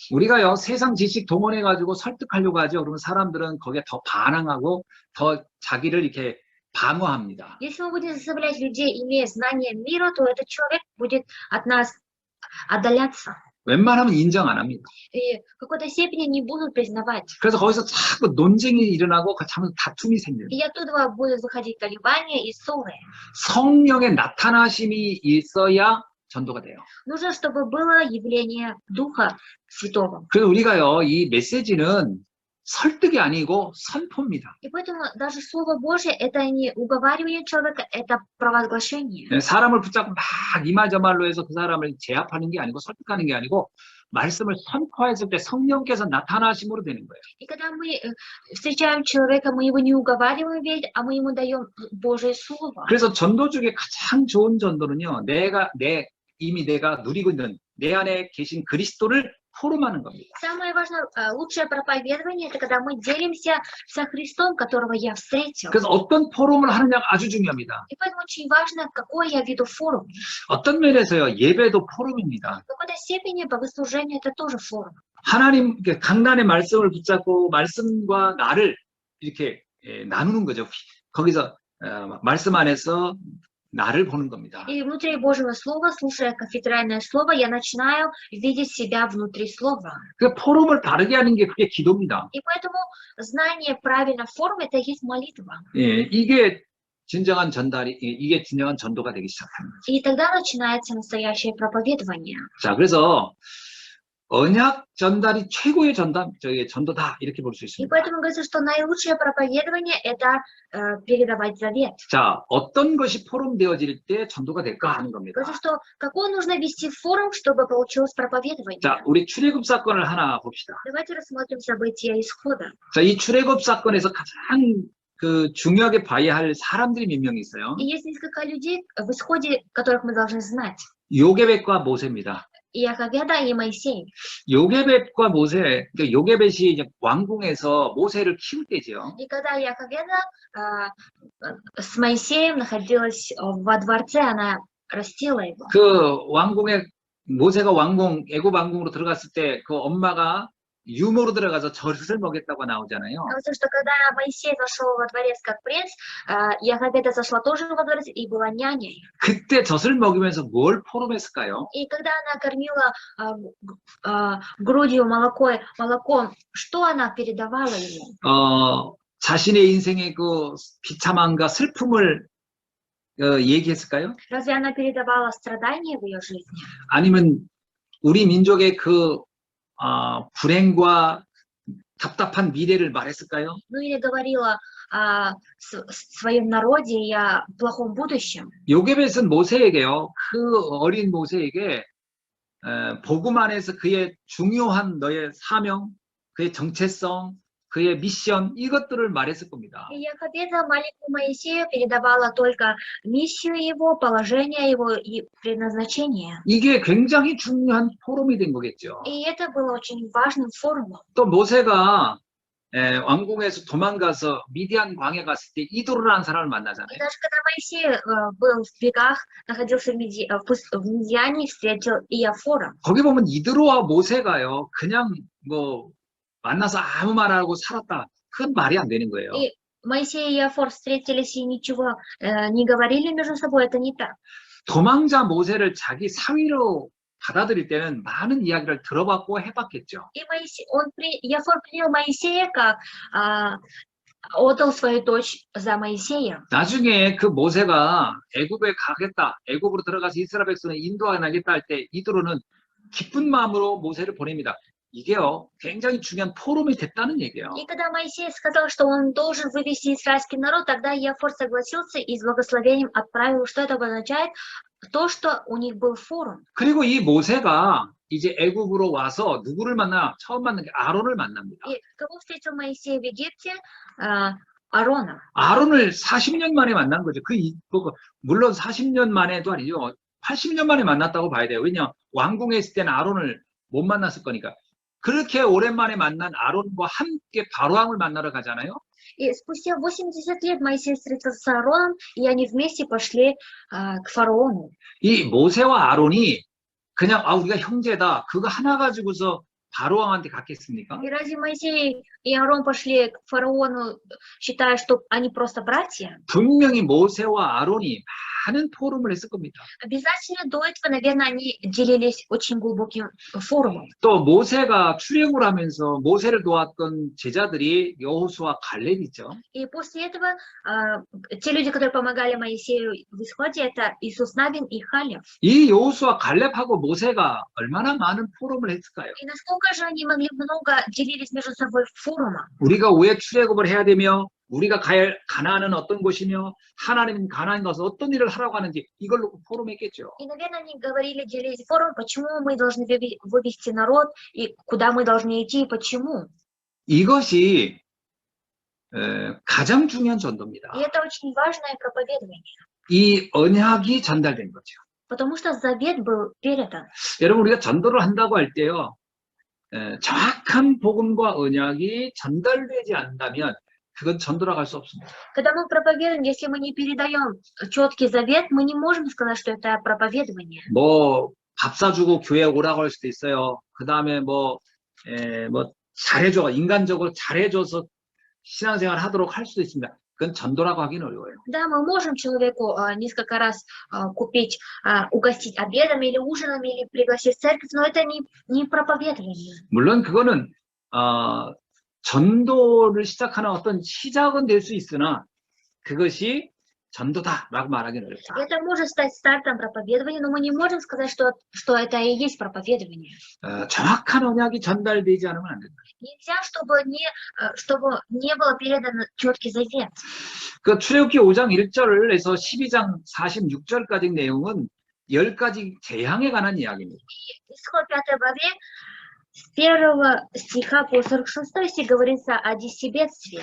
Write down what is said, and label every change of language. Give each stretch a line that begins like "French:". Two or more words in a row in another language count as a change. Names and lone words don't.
Korean: 우리가요 세상 지식 동원해 가지고 설득하려고 하죠. 그러면 사람들은 거기에 더 반항하고 더 자기를 이렇게 방어합니다.
Russian: Если мы будем заставлять людей, имея знания мира, то этот человек будет от нас отдаляться.
Korean: 웬만하면 인정 안 합니다.
Russian: И в какой-то степени не будут признавать.
Korean: 그래서 거기서 자꾸 논쟁이 일어나고 자꾸 다툼이 생겨요.
Russian: И оттуда будут выходить колебания и ссоры.
Korean: 성령의 나타나심이 있어야 전도가 돼요.
Russian: Нужно, чтобы было явление Духа Святого.
Korean: 그래서 우리가요 이 메시지는 설득이 아니고 선포입니다.
Russian: И поэтому даже Слово Божье – это не уговаривание человека, это провозглашение.
Korean: 사람을 붙잡고 막 이말저말로 해서 그 사람을 제압하는 게 아니고 설득하는 게 아니고 말씀을 선포했을 때 성령께서 나타나심으로 되는 거예요.
Russian: И когда мы встречаем человека, мы его не уговариваем верить, а мы ему даем Божье Слово.
Korean: 그래서 전도 중에 가장 좋은 전도는요, 이미 내가 누리고 있는 내 안에 계신 그리스도를 포럼하는 겁니다.
Russian: Самое важное, лучшее проповедование – это когда мы делимся со Христом, которого я встретил.
Korean: 그래서 어떤 포럼을 하느냐가 아주 중요합니다.
Russian: И поэтому очень важно, какой я веду форум.
Korean: 어떤 면에서요, 예배도 포럼입니다.
Russian: В какой-то степени богослужение – это тоже форум.
Korean: 하나님 강단의 말씀을 붙잡고 말씀과 나를 이렇게 나누는 거죠. 거기서 말씀 안에서 나를 보는 겁니다.
Russian: И внутри Божьего Слова, слушая кафедральное слово, я начинаю видеть себя внутри Слова.
Korean: 그 포럼을 바르게 하는 게 그게 기도입니다.
Russian: И поэтому знание правильно в форме – это и есть молитва.
Korean: 예, 이게 진정한 전도가 되기 시작합니다.
Russian: И тогда начинается настоящее проповедование.
Korean: 자, 그래서 언약 전달이 최고의 전도다 이렇게 볼 수
Russian: И
Korean: 있습니다.
Russian: поэтому говорится, что наилучшее проповедование – это передавать завет.
Korean: 자, 어떤 것이 포럼되어질 때 전도가 될까 하는 겁니다.
Russian: Говорится, что какой нужно вести форум, чтобы получилось проповедование.
Korean: 자, 우리 출애굽 사건을 하나 봅시다.
Russian: Давайте рассмотрим события исхода.
Korean: 자, 이 출애굽 사건에서 가장 중요하게 봐야 할 사람들이 몇 명 있어요.
Russian: И есть несколько людей в исходе, которых мы должны знать.
Korean: 요게벳과 모세입니다.
Russian: Иохаведа и Моисей.
Korean: 요게벳과 모세, 그러니까 요게벳이 이제 왕궁에서 모세를 키울 때죠.
Russian: И когда Иохаведа с Моисеем находилась во дворце, она растила его.
Korean: 그 왕궁에 모세가 애굽 왕궁으로 들어갔을 때 그 엄마가 유모로 들어가서 젖을 먹였다고 나오잖아요.
Russian: Потому что когда Моисей зашел во дворец как принц, Иохаведа зашла тоже во дворец и была няней.
Korean: 그때 젖을 먹이면서 뭘 포럼했을까요?
Russian: И когда она кормила грудью молоком, что она передавала ему?
Korean: 자신의 인생의 그 비참함과 슬픔을 얘기했을까요?
Russian: Разве она передавала страдания в ее жизни?
Korean: 아니면 우리 민족의 그 불행과 답답한 미래를 말했을까요?
Russian: Ну или говорила о своем народе и о плохом будущем.
Korean: 요게벳은 모세에게요, 그 어린 모세에게 복음 안에서 그의 중요한 너의 사명, 그의 정체성, 그의 미션 이것들을 말했을 겁니다.
Russian: И Иохаведа маленькому Моисею передавала только миссию его, положение его и предназначение.
Korean: 이게 굉장히 중요한 포럼이 된 거겠죠.
Russian: И это было очень важным форумом.
Korean: 또 모세가 왕궁에서 도망가서 미디안 광에 갔을 때 이도르라는 사람을
Russian: И
Korean: 만나잖아요.
Russian: даже когда Моисей был в бегах, находился в Медиане, встретил Иофора.
Korean: 거기 보면 이도르와 모세가요, 그냥 뭐 만나서 아무 말 안 하고 살았다. 그건 말이 안 되는 거예요.
Russian: И Моисей и Иофор встретились и ничего не говорили между собой, это не так.
Korean: 도망자 모세를 자기 사위로 받아들일 때는 많은 이야기를 들어봤고 해봤겠죠.
Russian: И Иофор принял Моисея как отдал свою дочь за Моисея.
Korean: 나중에 그 모세가 애굽에 가겠다, 애굽으로 들어가서 이스라엘 백성을 인도하겠다 할 때 이도르는 기쁜 마음으로 모세를 보냅니다. 이게요, 굉장히 중요한 포럼이 됐다는 얘기예요.
Russian: И когда Моисей сказал, что он должен вывести израильский народ, тогда Иофор согласился и с благословением отправил. Что это обозначает? То, что у них был форум.
Korean: 그리고 이 모세가 이제 애굽으로 와서 누구를 처음 만난 게 아론을 만납니다.
Russian: И кого встретил Моисей в Египте? Аарона.
Korean: 아론을 40년 만에 만난 거죠. 물론 40년 만에도 아니죠. 80년 만에 만났다고 봐야 돼요. 왜냐, 왕궁에 있을 때는 아론을 못 만났을 거니까. 그렇게 오랜만에 만난 아론과 함께 바로왕을 만나러 가잖아요.
Russian: И спустя 80 лет Моисей встретился с Аароном, и они вместе пошли к фараону.
Korean: 이 모세와 아론이 그냥 우리가 형제다, 그거 하나 가지고서 바로왕한테 갔겠습니까?
Russian: И разве Моисей и Аарон пошли к фараону, считая, что они просто братья?
Korean: 분명히 모세와 아론이 많은 포럼을 했을 겁니다.
Russian: Обязательно до этого, наверное, они делились очень глубоким форумом.
Korean: 또 모세가 출애굽을 하면서 모세를 도왔던 제자들이 여호수아 갈렙 있죠.
Russian: И после этого те люди, которые помогали Моисею в исходе, это Иисус Навин и Халев.
Korean: 이 여호수아 갈렙하고 모세가 얼마나 많은 포럼을 했을까요?
Russian: И насколько же они могли много делились между собой форумом?
Korean: 우리가 왜 출애굽을 해야 되며 우리가 가야 할 가나안은 어떤 곳이며 하나님은 가나안 가서 어떤 일을 하라고 하는지 이걸 놓고 포럼했겠죠.
Russian: И, наверное, они говорили, делились форум, почему мы должны вывести народ, и куда мы должны идти, и почему.
Korean: 이것이 가장 중요한 전도입니다.
Russian: И это очень важное проповедование,
Korean: 이 언약이 전달된 거죠.
Russian: потому что завет был передан.
Korean: 여러분, 우리가 전도를 한다고 할 때요, 정확한 복음과 언약이 전달되지 않는다면 그건 전도라고 할 수 없습니다.
Russian: Когда мы проповедуем, если мы не передаем четкий завет, мы не можем сказать, что это проповедование.
Korean: 뭐 밥 사주고 교회 오라고 할 수도 있어요. 그 다음에 잘해줘, 인간적으로 잘해줘서 신앙생활 하도록 할 수도 있습니다. 그건 전도라고 하기는 어려워요.
Russian: Да, мы можем человеку несколько раз купить, угостить обедом или ужином, или пригласить в церковь, но это не проповедование.
Korean: 물론 그거는 전도를 시작하는 어떤 시작은 될 수 있으나 그것이 전도다라고 말하기는 어렵다.
Russian: Это может стать стартом проповедования, но мы не можем сказать, что это и есть проповедование.
Korean: 정확한 언약이 전달되지 않으면 안 된다.
Russian: Нельзя, чтобы не было передано четкий завет.
Korean: 그 출애굽기 5장 1절을 해서 12장 46절까지 내용은 10가지 재앙에 관한 이야기입니다.
Russian: Исход 5 главе с 1 стиха по 46 стих говорится о 10 бедствиях.